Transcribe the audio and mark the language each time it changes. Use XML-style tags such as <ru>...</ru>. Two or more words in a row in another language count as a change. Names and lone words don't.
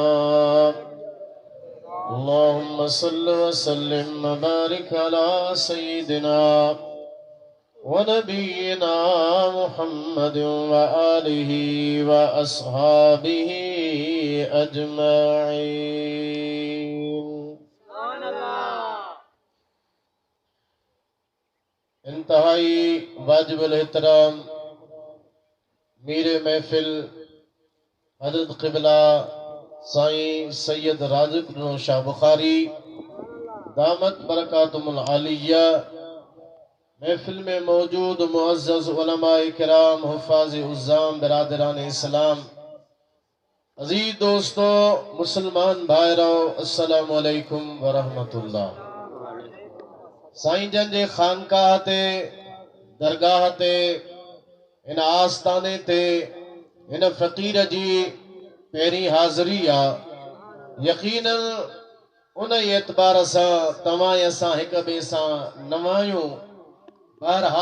<ar>اللهم صل وسلم وبارك على سيدنا ونبينا محمد وآله وأصحابه أجمعين.</ar> <ur>انتہائی واجب الاحترام میر محفل حضرت قبلہ سائیں سید رازق شاہ بخاری</ur> <ar>دامت بركاته العالية</ar> <ur>محفل میں موجود معزز علمائے کرام، حفاظ عظام، برادران اسلام، عزیز دوستوں، مسلمان بھائیوں,</ur> <ar>السلام عليكم ورحمة الله.</ar> <sd>साईं जन जे खानकाह ते, दरगाह ते, इन आस्थाने ते, इन फ़क़ीर जी पहिरीं हाज़िरी आ। यकीनन उन एतबार सां तव्हां असां हिक ॿिए सां नवायूं।</sd>